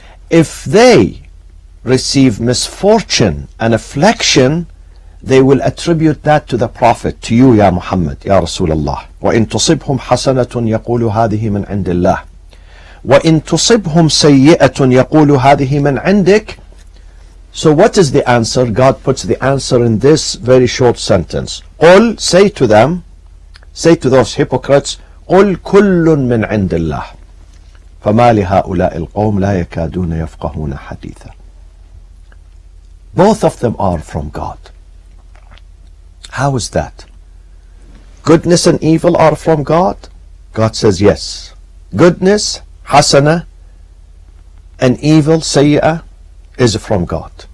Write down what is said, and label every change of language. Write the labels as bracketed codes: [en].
[en] If they receive misfortune and affliction, they will attribute that to the Prophet, to you, Ya Muhammad, Ya Rasulullah. [ar] وَإِن تُصِبْهُمْ حَسَنَةٌ يَقُولُ هَذِهِ مِنْ عِنْدِ اللَّهِ وَإِن تُصِبْهُمْ سَيِّئَةٌ يَقُولُ هَذِهِ مِنْ عِنْدِكَ. [en] So what is the answer? God puts the answer in this very short sentence. [ar] قُلْ, [en] say to them, say to those hypocrites, [ar] قُلْ كُلٌّ مِنْ عِنْدِ اللَّهِ فَمَا لِهَؤُلَاءِ الْقَوْمِ لَا يَكَادُونَ يَفْقَهُونَ حَدِيثًا. [en] Both of them are from God. How is that? Goodness and evil are from God? God says yes. Goodness, hasana, and evil, sayyi'ah, is from God.